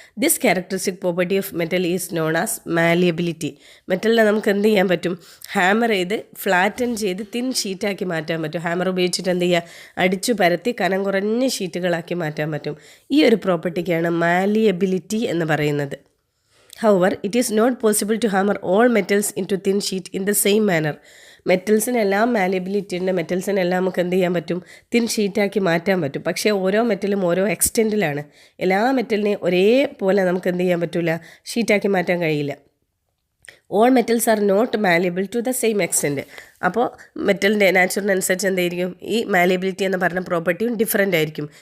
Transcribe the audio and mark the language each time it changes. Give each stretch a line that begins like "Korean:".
English: This characteristic property of metal is known as malleability.
Malayalam: മെറ്റലിനെ നമുക്ക് എന്ത് ചെയ്യാൻ പറ്റും, ഹാമർ ചെയ്ത് ഫ്ലാറ്റൻ ചെയ്ത് തിൻ ഷീറ്റാക്കി മാറ്റാൻ പറ്റും. ഹാമർ ഉപയോഗിച്ചിട്ട് എന്ത് ചെയ്യുക, അടിച്ചു പരത്തി കനം കുറഞ്ഞ ഷീറ്റുകളാക്കി മാറ്റാൻ പറ്റും. ഈ ഒരു പ്രോപ്പർട്ടിക്കാണ് മാലിയബിലിറ്റി എന്ന് പറയുന്നത്.
English: However, it is not possible to hammer all metals into thin sheet in the same manner.
Malayalam: മെറ്റൽസിനെല്ലാം malleability ഉണ്ട്, മെറ്റൽസിനെല്ലാം നമുക്ക് എന്ത് ചെയ്യാൻ പറ്റും, തിൻ ഷീറ്റാക്കി മാറ്റാൻ പറ്റും. പക്ഷേ ഓരോ മെറ്റലും ഓരോ എക്സ്റ്റെൻറ്റിലാണ്. എല്ലാ മെറ്റലിനെയും ഒരേപോലെ നമുക്ക് എന്ത് ചെയ്യാൻ പറ്റില്ല, ഷീറ്റാക്കി മാറ്റാൻ കഴിയില്ല.
English: All metals are not malleable to the same extent.
Malayalam: അപ്പോൾ മെറ്റലിൻ്റെ നാച്ചുറലിനനുസരിച്ച് എന്തായിരിക്കും, ഈ മാലിയബിലിറ്റി എന്ന് പറഞ്ഞ പ്രോപ്പർട്ടിയും ഡിഫറൻ്റ് ആയിരിക്കും.